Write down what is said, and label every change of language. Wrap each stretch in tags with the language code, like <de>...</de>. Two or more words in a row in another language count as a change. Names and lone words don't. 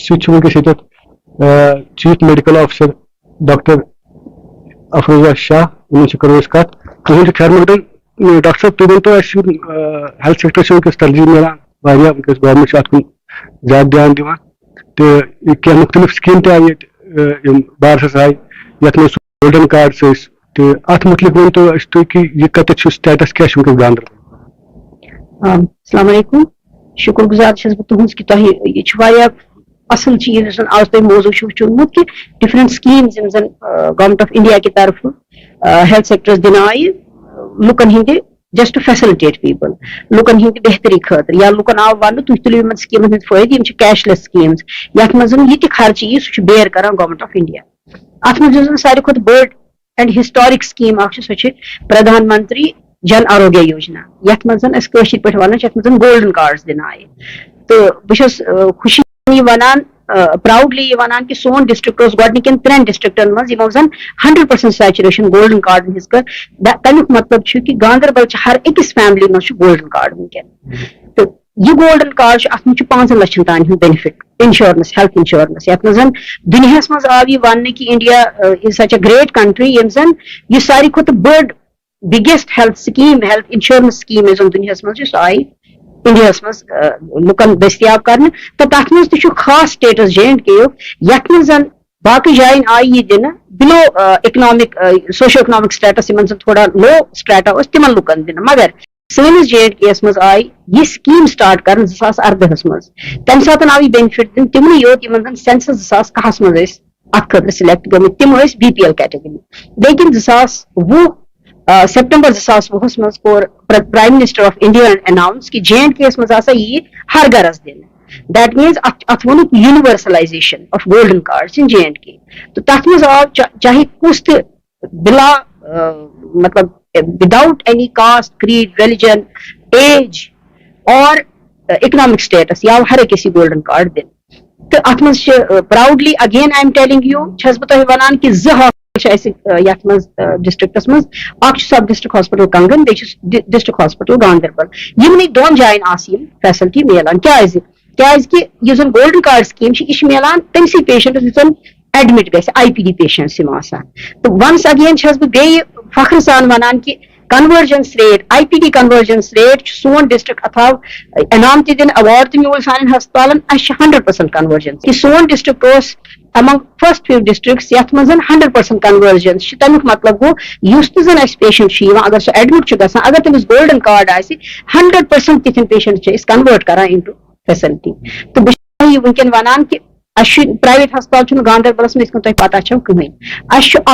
<ks>سۭتۍ چھُ وٕنکیٚس ییٚتٮ۪تھ</ks> <en>chief medical officer</en> <ks>ڈاکٹر افروزا شاہ یِمن سۭتۍ کرو أسۍ کتھ تُہُنٛد چھُ خیر مقدم ڈاکٹر صٲب تُہۍ ؤنۍتو اَسہِ</ks> <en>health sector</en> <ks>چھُ وٕنکیٚس ترجیح مِلان واریاہ وٕنکیٚس گورمنٹ چھُ اتھ کُن زیادٕ دیان دِوان تہٕ کینٛہہ مختلف سکیٖم تہِ آیہِ ییٚتہِ یِم بارسس آیہِ یتھ منٛز</ks> <en>golden cards</en> <ks>ٲسۍ تہٕ اتھ متعلق ؤنۍتو اَسہِ تُہۍ کہِ یہِ کتٮ۪تھ چھُ سٹیٹس کیاہ چھُ وٕنکیٚس گاندربل.</ks> <ar>السلام علیکم.</ar> <ks>شکر گزار چھس بہٕ تُہنٛز کہِ تۄہہِ یہِ چھُ واریاہ اصل چیٖز یُس زن آز تۄہہِ موضوٗع چھُ وٕچھمُت کہِ</ks> <en>different schemes</en> <ks>یِم زن</ks> <en>Government of India</en> <ks>کہِ طرفہٕ</ks> <en>health sectors</en> <ks>دِنہٕ آیہِ لُکن ہٕنٛدِ</ks> <en>just to facilitate people</en> <ks>لُکن ہٕنٛدِ بہتری خٲطرٕ یا لُکن آو وننہٕ تُہۍ تُلِو یِمن سکیٖمن ہٕنٛدۍ فٲیدٕ یِم چھِ</ks> <en>cashless schemes</en> <ks>یتھ منٛز زن یہِ تہِ خرچہٕ یی سُہ چھُ بیر کران</ks> <en>Government of India.</en> <ks>اتھ منٛز یُس زن ساروی کھۄتہٕ بٔڑ</ks> <en>and historic scheme</en> <ks>اکھ چھِ سۄ چھِ پردھان منتری جن آروگیہ یوجنا یتھ منٛز زن أسۍ کٲشِر پٲٹھۍ ونان چھِ یتھ منٛز زن</ks> <en>golden cards</en> <ks>دِنہٕ آیہِ تہٕ بہٕ چھس خوشی یہِ ونان پراؤڈلی یہِ ونان کہِ سون ڈسٹرکٹ اوس گۄڈنِکٮ۪ن 3 ڈسٹرکٹن منٛز یِمو زن 100%</ks> <en>saturation golden cards</en> <ks>ہٕنٛز کٔر. تمیُک مطلب چھُ کہِ گاندربل چھِ ہر أکِس فیملی منٛز چھُ</ks> <en>golden card</en> <ks>وٕنکیٚن تہٕ یہِ</ks> <en>golden card</en> <ks>چھُ اتھ منٛز چھُ 5 لچھن تانۍ ہُنٛد</ks> <en>benefit insurance health insurance</en> <ks>یتھ منٛز زن دُنیاہس منٛز آو یہِ وننہٕ کہِ</ks> <en>India is such a great country</en> <ks>ییٚمہِ زن یہِ ساروی کھۄتہٕ بٔڑ</ks> <en>biggest health scheme health insurance scheme</en> <ks>یۄس زن دُنیاہس منٛز چھِ سۄ آیہِ انڈیاہس منٛز لُکن دٔستیاب کرنہٕ تہٕ تتھ منٛز تہِ چھُ خاص سٹیٹس JNK یُک یتھ منٛز زن باقٕے جاین آیہِ یہِ دِنہٕ</ks> <en>below economic socio economic status</en> <ks>یِمن زن تھوڑا</ks> <en>low status</en> <ks>اوس تِمن لُکن دِنہٕ مگر سٲنِس JNK یس منٛز آیہِ یہِ</ks> <en>scheme start</en> <ks>کرنہٕ 2018 منٛز تمہِ ساتہٕ آو یہِ بینِفٹ دِنہٕ تِمنٕے یوت یِمن زن سینسس 2010 منٛز ٲسۍ اتھ خٲطرٕ سِلیکٹ گٔمٕتۍ تِم ٲسۍ</ks> <en>BPL category</en> <ks>لیکن 2020 سپٹمبر 2020 منٛز کوٚر</ks> <en>Prime Minister of India announce</en> <ks>کہِ JNK یس منٛز ہسا یی ہر گرس دِنہٕ</ks> <en>that means</en> <ks>اتھ ووٚنُکھ</ks> <en>universalization of golden cards in JNK</en> <ks>تہٕ تتھ منٛز آو چاہے کُس تہِ بلا مطلب</ks> <en>without any caste creed religion age or economic status</en> <ks>یہِ آو ہر أکِس یہِ</ks> <en>golden card</en> <ks>دِنہٕ تہٕ اتھ منٛز چھِ پراؤڈلی اگین</ks> <en>I am telling you</en> <ks>چھس بہٕ تۄہہِ ونان کہِ 2 ہاسپٹل چھِ اَسہِ یتھ منٛز ڈسٹرکٹس منٛز اکھ چھُ</ks> <en>sub district hospital</en> <ks>کنگن بیٚیہِ چھُ</ks> <en>district hospital</en> <ks>گاندربل یِمنٕے 2 جاین آسہٕ یِم فیسلٹی میلان کیازِ یُس زن</ks> <en>golden card</en> <ks>سکیٖم چھِ یہِ چھِ میلان تٔمسٕے پیشنٹس یُس زن ایڈمٹ گژھِ</ks> <en>IPD patients</en> <ks>یِم آسان تہٕ ونس اگین چھس بہٕ بیٚیہِ فخرٕ سان ونان کہِ</ks> <en>convergence rate IPD convergence rate</en> <ks>چھُ سون ڈسٹرکٹ اتھ آو انعام تہِ دِنہٕ ایوارڈ تہِ میوٗل سانٮ۪ن ہسپتالن اَسہِ چھِ 100% کنورجنس کہِ سون ڈسٹرکٹ اوس</ks> <en>among first few districts</en> <ks>یتھ منٛز 100% کنورجنس چھِ تمیُک مطلب گوٚو یُس تہِ زن اَسہِ پیشنٹ چھُ یِوان اگر سُہ ایڈمٹ چھُ گژھان اگر تٔمِس گولڈن کارڈ آسہِ 100% تِتھٮ۪ن پیشنٹ چھِ أسۍ کنوٲرٹ کران</ks> <en>into facility</en> <ks>تہٕ بہٕ چھَس تۄہہِ وٕنکیٚن ونان کہِ اَسہِ چھُ پرایویٹ ہسپتال چھُنہٕ گاندربلس منٛز یِتھ کٔنۍ تۄہہِ پتہ چھو کٕہٕنۍ اَسہِ چھُ</ks>